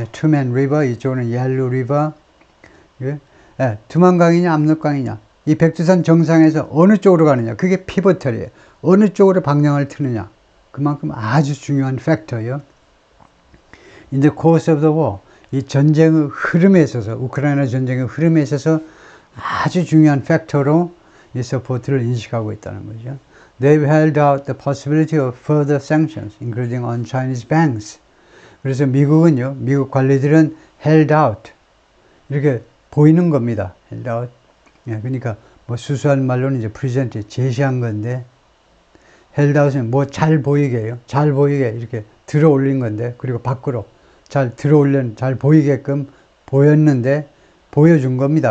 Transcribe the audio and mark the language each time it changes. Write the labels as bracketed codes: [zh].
[ko] 투맨 리버, 이쪽은 옐로 리버. 두만강이냐 압록강이냐, 이 백두산 정상에서 어느 쪽으로 가느냐, 그게 피보털이에요. 어느 쪽으로 방향을 트느냐, 그만큼 아주 중요한 팩터예요. [en] In the course of the war, [ko] 이 전쟁의 흐름에 있어서, 우크라이나 전쟁의 흐름에 있어서 아주 중요한 팩터로 이 서포트를 인식하고 있다는 거죠. [en] They've held out the possibility of further sanctions, including on Chinese banks. [ko] 그래서 미국은요, 미국 관리들은 held out, 이렇게 보이는 겁니다. [en] held out. [ko] 그러니까 뭐 수수한 말로는 이제 present, 제시한 건데, held out은 뭐 잘 보이게요. 잘 보이게 이렇게 들어 올린 건데, 그리고 밖으로 잘 보이게끔 보였는데, 보여준 겁니다.